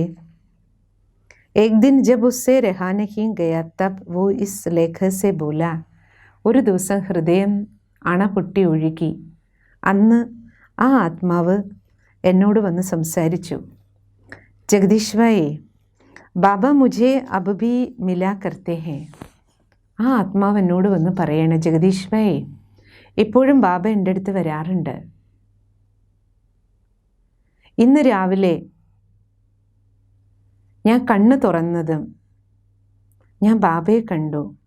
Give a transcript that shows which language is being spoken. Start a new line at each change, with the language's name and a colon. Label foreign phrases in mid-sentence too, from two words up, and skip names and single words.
Hindi: एक दिन जब उससे रहा नहीं गया तब वो इस लेख से बोला.
Malayalam: ഒരു ദിവസം ഹൃദയം അണ പൊട്ടി ഒഴുകി. അന്ന് ആ ആത്മാവ് എന്നോട് വന്ന് സംസാരിച്ചു, ജഗദീഷ് ഭായി,
Hindi: बाबा मुझे अब भी मिला करते हैं.
Malayalam: ആ ആത്മാവ് എന്നോട് വന്ന് പറയണേ, ജഗദീഷ് ഭായി, ഇപ്പോഴും ബാബ എൻ്റെ അടുത്ത് വരാറുണ്ട്. ഇന്ന് രാവിലെ ഞാൻ കണ്ണ് തുറന്നതും ഞാൻ ബാബയെ കണ്ടു.